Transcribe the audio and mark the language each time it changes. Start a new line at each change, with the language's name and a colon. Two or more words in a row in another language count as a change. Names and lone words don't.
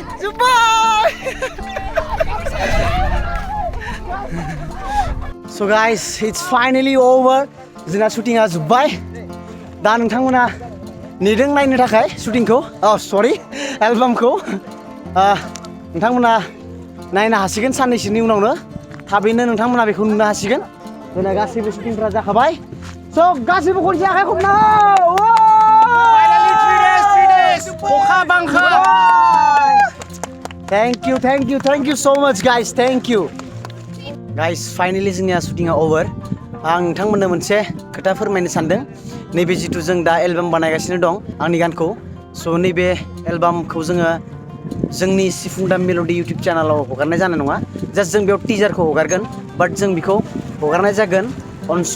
Bodo: Jabai.
English: So guys, it's finally over.
Bodo: जोंना शुटिंगा जोब्बाय दा नोंथांमोना नेदों नायनो थाखाय शुटिंखौ सरि एलबामखौ नोंथांमोना नायनो हासिगोन साननैसोनि उनावनो थाबैनो नोंथांमोना बेखौ नुनो हासिगोन जोंना गासैबो शुटिंफोरा जाखाबाय स' गासैबो खनसे आखाइ खबना अखा बांखा
English: thank you so much guys thank you guys finally
Bodo: जोंनिया शुटिंआ ओवर आं नोंथांमोननो मोनसे खोथा फोरमायनो सानदों नैबे जिथु जों दा एलबाम बानायगासिनो दं आंनि गानखौ स' नैबे एलबामखौ जोङो जोंनि सिफुं दा मेल'डि इउटिउब चेनेलाव हगारनाय जानाय नङा जास्ट जों बेयाव टिजारखौ हगारगोन बाट जों बेखौ हगारनाय जागोन अनसु